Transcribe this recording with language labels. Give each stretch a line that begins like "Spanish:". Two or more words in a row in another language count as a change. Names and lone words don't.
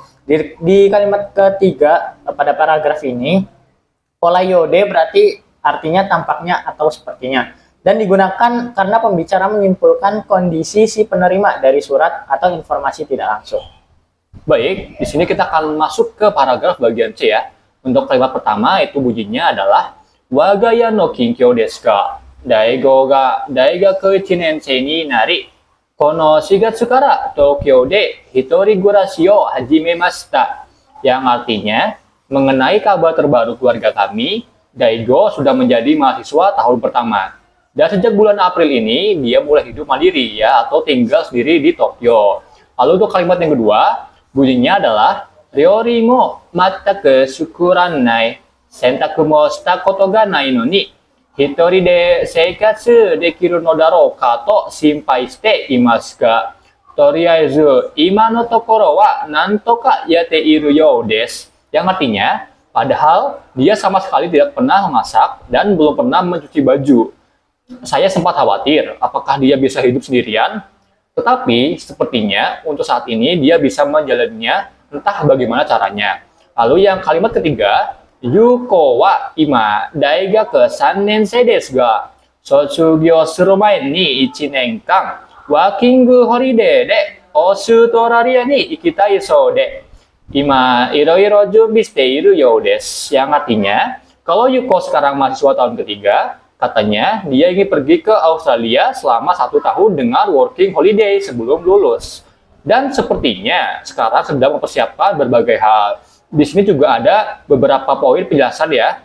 Indonesian: Di kalimat ketiga pada paragraf ini, pola yode berarti artinya tampaknya atau sepertinya. Dan digunakan karena pembicara menyimpulkan kondisi si penerima dari surat atau informasi tidak langsung. Baik, di sini kita akan masuk ke paragraf bagian C ya. Untuk kalimat pertama itu bunyinya adalah
Japanese: 我が家の近況ですか? Daigo ga daigaku 1年生になり、この4月から東京で一人暮らしを始めました.
Indonesian: Yang artinya, mengenai kabar terbaru keluarga kami, Daigo sudah menjadi mahasiswa tahun pertama. Dan sejak bulan April ini, dia mulai hidup mandiri ya, atau tinggal sendiri di Tokyo. Lalu untuk kalimat yang kedua, bunyinya adalah
Japanese: 料理もまったく作らない、洗濯もしたことがないのに, 一人で生活できるのだろうかと心配していますが、とりあえず今のところはなんとかやっているようです.
Indonesian: Yang artinya, padahal dia sama sekali tidak pernah memasak dan belum pernah mencuci baju. Saya sempat khawatir apakah dia bisa hidup sendirian, tetapi sepertinya untuk saat ini dia bisa menjalaninya, entah bagaimana caranya. Lalu yang kalimat ketiga,
Japanese: Yuko は今大学3年生ですが卒業する前に 1年間、ワーキングホリデーでオーストラリアに行きたいそうで、今いろいろ準備しているようです。
Indonesian: Yang artinya, kalau Yuko sekarang mahasiswa tahun ketiga, katanya dia ingin pergi ke Australia selama 1 tahun dengan
English: working holiday
Indonesian: sebelum lulus. Dan sepertinya sekarang sedang mempersiapkan berbagai hal. Di sini juga ada beberapa poin penjelasan ya.